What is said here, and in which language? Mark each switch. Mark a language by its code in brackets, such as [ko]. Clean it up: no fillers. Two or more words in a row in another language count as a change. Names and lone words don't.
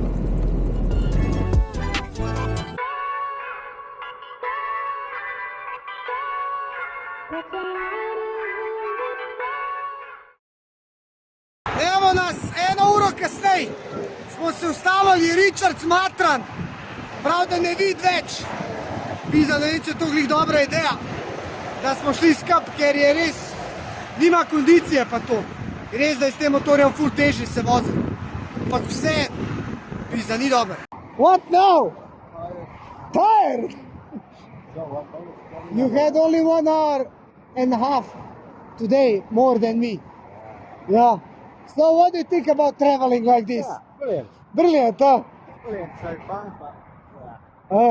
[sl] Evo nas, 1 uro kasneje smo se ustavili Richards Matran, prav da ne vidi več. Pisa, ne vem, če to glih dobra ideja, da smo šli skup, ker je res, nima kondicije pa to. Res, da je s tem motorjem ful težje se voziti. Ampak vse, pisa, ni dobro. [en] What now? Tired? You had only 1 hour and a half today, more than me. Yeah. So what do you think about traveling like this? Yeah, brilliant. Brilliant, huh? Brilliant so far, but yeah.